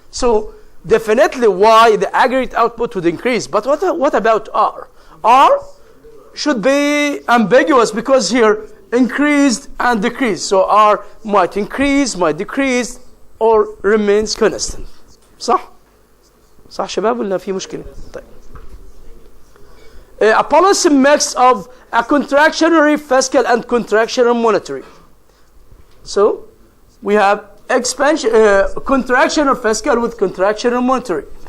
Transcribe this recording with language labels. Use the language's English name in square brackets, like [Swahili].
[English] So definitely Y, the aggregate output would increase. But what about R? R should be ambiguous because here increased and decreased. So R might increase, might decrease, or remains constant. [Arabic] صح؟ صح شباب ولا في مشكلة؟ طيب. [English] A policy mix of a contractionary fiscal and contractionary monetary. So we have expansion, contractionary fiscal with contractionary monetary.